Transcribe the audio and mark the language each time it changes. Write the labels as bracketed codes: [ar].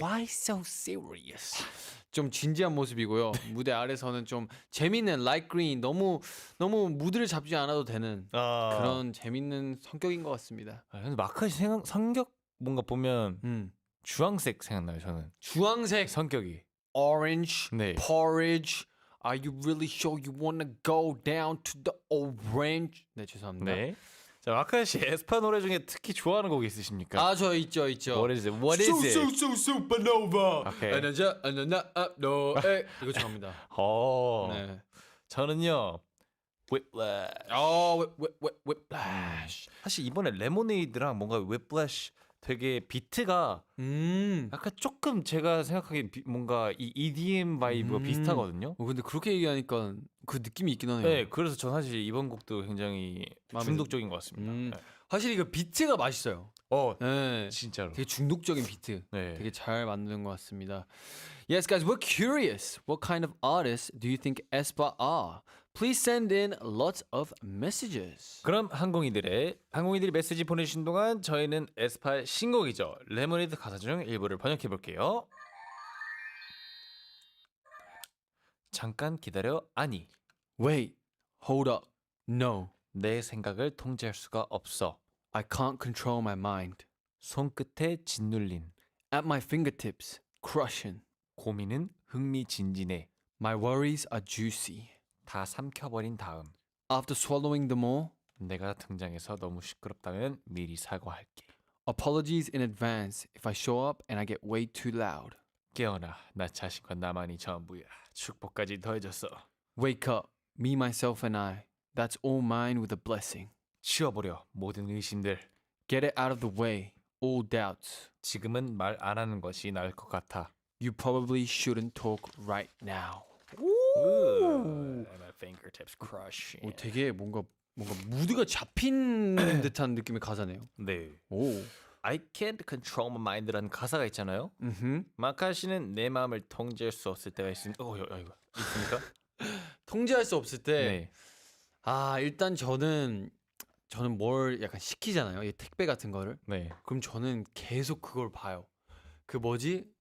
[en] Why so serious? [ko] 좀 진지한 모습이고요. 무대 아래서는 좀 재밌는 light green, 너무 무드를 잡지 않아도 되는 그런 재밌는 성격인 것 같습니다. 근데 마카시 성격 뭔가 보면 주황색 생각나요. 저는 주황색, 성격이. [en] orange, 네. porridge. Are you really sure you wanna go down to the orange? [ko] 네, 죄송합니다. 네. 자, 마카시 에스파 노래 중에 특히 좋아하는 곡 있으십니까? 저 있죠. [en] What is it? What is it? supernova. [ko] 오케이. 너 이거 좋아합니다. 네. 저는요. Whiplash. whiplash. 사실 이번에 레모네이드랑 뭔가 Whiplash 되게 비트가 약간 조금 제가 생각하기엔 뭔가 이 EDM 바이브가 비슷하거든요. 근데 그렇게 얘기하니까 그 느낌이 있긴 하네요. 네, 그래서 전 사실 이번 곡도 굉장히 마음에 중독적인 것 같습니다. 네. 확실히 그 비트가 맛있어요. 네. 진짜로. 되게 중독적인 비트. 네. 되게 잘 만든 것 같습니다. [en] Yes, guys, we're curious. What kind of artists do you think aespa are? Please send in lots of messages. [ko] 그럼 항공이들이 메시지 보내주신 동안 저희는 에스파의 신곡이죠. 레모네이드 가사 중 일부를 번역해 볼게요. 잠깐 기다려. 아니, [en] Wait, hold up. No, [ko] 내 생각을 통제할 수가 없어. [en] I can't control my mind. [ko] 손끝에 짓눌린 [en] At my fingertips, crushing. [ko] 고민은 흥미진진해. [en] My worries are juicy. [ko] 다 삼켜버린 다음 [en] After swallowing them all, [ko] 내가 등장해서 너무 시끄럽다면 미리 사과할게. [en] apologies in advance if I show up and I get way too loud. [ko] 깨어나, 나 자신과 나만이 전부야. 축복까지 더해졌어. [en] Wake up, me, myself, and I. That's all mine with a blessing. [ko] 치워버려 모든 의심들. [en] Get it out of the way, all doubts. [ko] 지금은 말 안 하는 것이 나을 것 같아. [en] You probably shouldn't talk right now. My fingertips crushing. [ko] 되게 뭔가 무드가 잡힌 듯한 느낌의 가사네요. 네. 오. [en] I can't control my mind [ko] 라는 가사가 있잖아요. 음. 마카 씨는 내 마음을 통제할 수 없을 때가 있습니까? 있습니까? 통제할 수 없을 때. 네. 일단 저는 뭘 약간 시키잖아요. 이 택배 같은 거를. 네. 그럼 저는 계속 그걸 봐요. 그 뭐지?